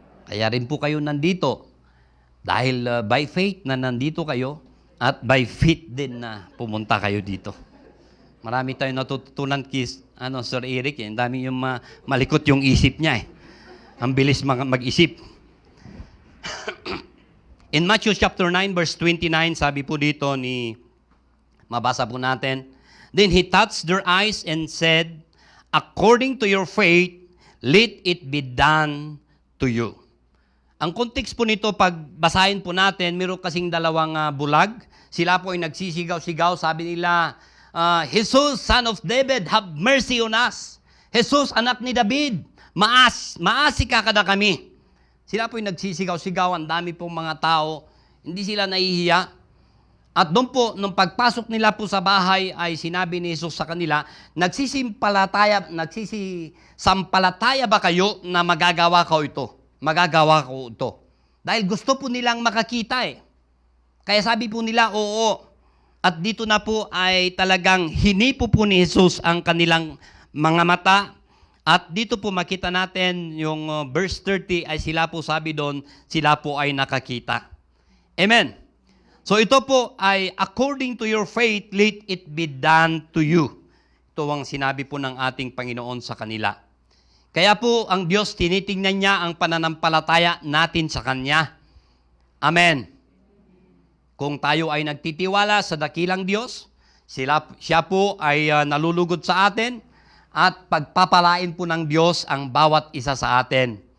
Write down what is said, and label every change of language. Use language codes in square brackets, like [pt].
[tl] Kaya rin po kayo nandito. Dahil by faith na nandito kayo, at by faith din na pumunta kayo dito. Marami tayong natutunan Sir Eric. Ang dami yung malikot yung isip niya. Ang bilis mag-isip. [en] In Matthew chapter 9 verse 29, [tl] sabi po dito mabasa po natin, [en] then he touched their eyes and said, according to your faith, let it be done to you. [tl] Ang context po nito, pag basahin po natin, meron kasing dalawang bulag. Sila po ay nagsisigaw-sigaw. Sabi nila, [en] Jesus, son of David, have mercy on us. [ilo] Jesus, anak ni David, maasi ka kada kami. [tl] Sila po ay nagsisigaw-sigaw. Ang dami pong mga tao. Hindi sila nahihiya. At doon po, nung pagpasok nila po sa bahay, ay sinabi ni Jesus sa kanila, nagsisampalataya ba kayo na magagawa ko ito? Magagawa ko ito. Dahil gusto po nilang makakita eh. Kaya sabi po nila, oo. At dito na po ay talagang hinipo po ni Jesus ang kanilang mga mata. At dito po makita natin yung verse 30 ay sila po sabi doon, sila po ay nakakita. Amen. So ito po ay [en] according to your faith, let it be done to you. [tl] Ito ang sinabi po ng ating Panginoon sa kanila. Kaya po ang Diyos, tinitingnan niya ang pananampalataya natin sa Kanya. Amen. Kung tayo ay nagtitiwala sa dakilang Diyos, siya po ay nalulugod sa atin at pagpapalain po ng Diyos ang bawat isa sa atin.